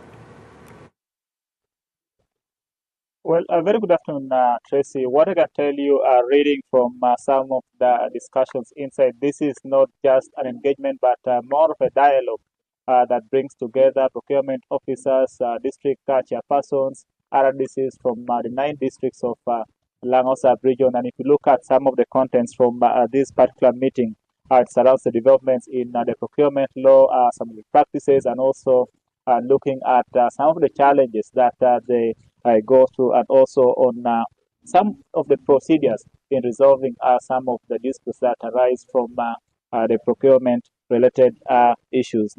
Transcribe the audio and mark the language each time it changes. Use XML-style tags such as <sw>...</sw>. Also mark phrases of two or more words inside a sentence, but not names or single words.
<en>Well, a very good afternoon, Tracy. What I can tell you, reading from some of the discussions inside, this is not just an engagement, but more of a dialogue that brings together procurement officers, district chairpersons, RDCs from the 9 districts of Lang'o sub-region. And if you look at some of the contents from this particular meeting, it surrounds the developments in the procurement law, some of the practices, and also looking at some of the challenges that they go through, and also on some of the procedures in resolving some of the disputes that arise from the procurement-related issues.</en>